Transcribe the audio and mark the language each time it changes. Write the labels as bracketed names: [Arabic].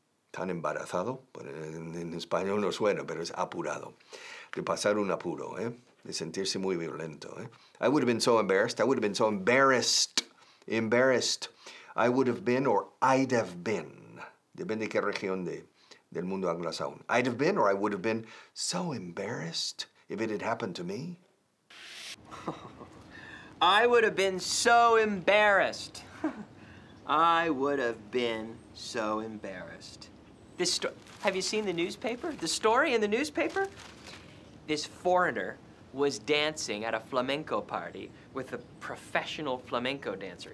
[Spanish] Tan embarazado, en español no suena, pero es apurado. De pasar un apuro, de sentirse muy violento. [English] I would have been so embarrassed. I would have been so embarrassed. Embarrassed. I would have been or I'd have been. [Spanish] Depende de qué región del mundo anglosajón. [English] I'd have been or I would have been so embarrassed if it had happened to me. I would have been so embarrassed. I would have been so embarrassed. Have you seen the newspaper? The story in the newspaper? This foreigner was dancing at a flamenco party with a professional flamenco dancer.